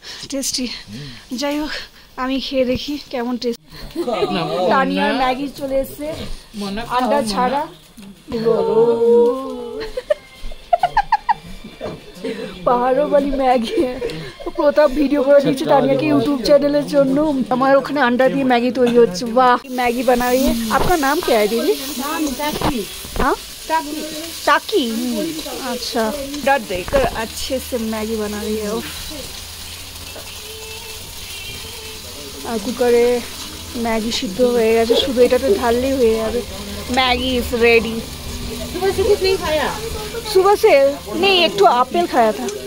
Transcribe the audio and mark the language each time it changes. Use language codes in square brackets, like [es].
[bn] Tasty. যাই হোক আমি খেয়ে দেখি কেমন টেস্ট। তানিয়ার ম্যাগি চলে এসছে, আন্ডা ছাড়া। পাহাড়ও বালি ম্যাগি। প্রতাপ ভিডিও করে দিচ্ছে তানিয়াকে ইউটিউব চ্যানেলের জন্য। আমার ওখানে আন্ডা দিয়ে ম্যাগি তৈরি হচ্ছে। বাহ, ম্যাগি [hi] बना रही है। आपका नाम क्या है दीदी? हाँ टाकी। अच्छा, डर देकर अच्छे से मैगी बना रही है। [bn] আর কুকারে ম্যাগি সিদ্ধ হয়ে গেছে, শুধু এটাতে ঢাললেই হয়ে যাবে। [en] Maggi is ready. [hi] सुबह से कुछ नहीं खाया? सुबह से नहीं, एक तो एप्पल खाया था।